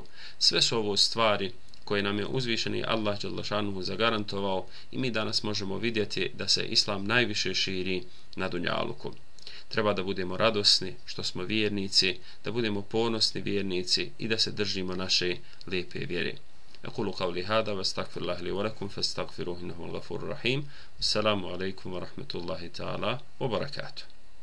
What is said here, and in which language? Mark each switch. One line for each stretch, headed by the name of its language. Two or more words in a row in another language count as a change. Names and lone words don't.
Bosnian: Sve su ovo stvari koje nam je uzvišeni Allah
Arabic: جل شأنه
Bosnian: zagarantovao i mi danas možemo vidjeti da se islam najviše širi na dunjaluku. Treba da budemo radosni što smo vjernici, da budemo ponosni vjernici i da se držimo naše lijepe vjere.
Arabic: أقول قولي هذا وأستغفر الله لي ولكم فاستغفروه إنه الغفور الرحيم. السلام عليكم ورحمة الله تعالى وبركاته.